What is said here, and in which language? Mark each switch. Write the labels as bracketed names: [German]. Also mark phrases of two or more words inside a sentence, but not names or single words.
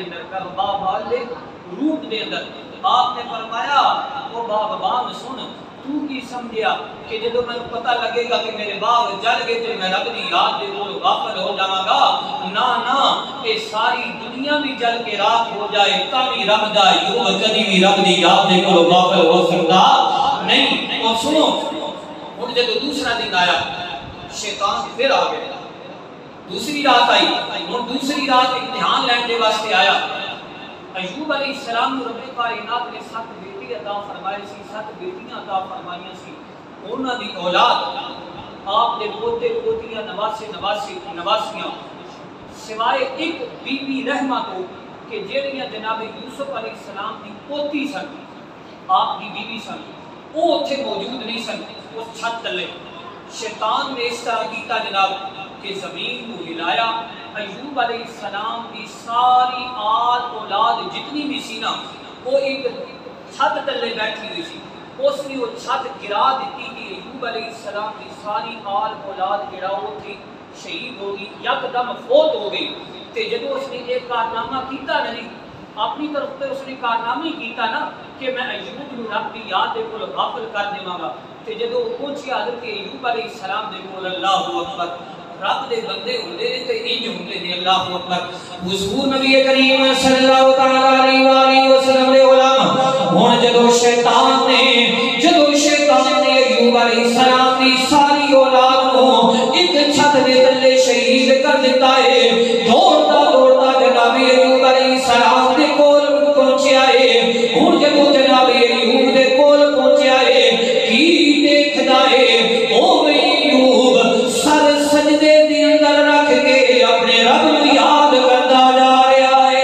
[Punjabi] والے روپ دے اندر آپ نے فرمایا وہ باغبان سن تو کی سمجھیا کہ جدو میں پتہ لگے گا کہ میرے باغ جل گئے تو میں رب دی یاد دے کول غافل ہو جاواں گا نا نا اے ساری دنیا بھی جل کے راکھ ہو جائے تا بھی رب دا ایوب کدی بھی رب دی یاد دے کول غافل ہو سکتا نہیں۔ اور سنو ہن جدو دوسرا دن آیا شیطان پھر آ گیا، دوسری رات آئی، ہن دوسری رات امتحان لین دے واسطے آیا۔ ایوب [Arabic] علیہ السلام [Punjabi] کو رب کائنات نے 7 بیٹی عطا فرمائے سی، 7 بیٹیاں عطا فرمائیاں سی، انہاں دی اولاد آپ دے پوتے پوتیاں نواسیاں سوائے ایک بی بی رحمہ کو کہ جیڑیاں جناب یوسف [Arabic] علیہ السلام [Punjabi] دی پوتی سن، آپ دی بیوی سن، وہ اتھے موجود نہیں سن اس چھت تلے۔ شیطان نے اس طرح کیتا جناب کہ زمین کو ہلایا، ایوب [Arabic] علیہ السلام [Punjabi] کی ساری آل اولاد جتنی بھی سی نا وہ ایک چھت تلے بیٹھی ہوئی سی، اس نے وہ چھت گرا دیتی کہ ایوب [Arabic] علیہ السلام [Punjabi] کی ساری آل اولاد گراؤ تھی شہید ہوگی، یکدم فوت ہو گئی۔ تے جدو اس نے ایک کارنامہ کیتا نہیں اپنی طرف تے اس نے کارنامہ کیتا نا کہ میں ایوب نو رب دی یاد دے کول غافل کر دیواں گا، تے جدو پہنچی حضرت ایوب [Arabic] علیہ السلام [Punjabi] دے کول [Arabic] اللہ اکبر [Punjabi] رب دے بندے ہوندے نے تے انج ہوندے نے [Arabic] اللہ اکبر [Punjabi] حضور نبی کریم [Arabic] صلی اللہ تعالی علیہ والہ وسلم [Punjabi] دے غلام ہن جدو شیطان نے ایوب [Arabic] علیہ السلام [Punjabi] دی ساری اولاد نو ایک چھت دے تلے شہید کر دیتا ہے، دوڑتا جناب ایوب [Arabic] علیہ السلام [Punjabi] دے کول پہنچیا ہے۔ ہن جدو جناب ایوب دے کول پہنچیا ہے کی دیکھدا ہے او ایوب سر سجدے دے اندر رکھ کے اپنے رب نو یاد کردا جا رہا ہے۔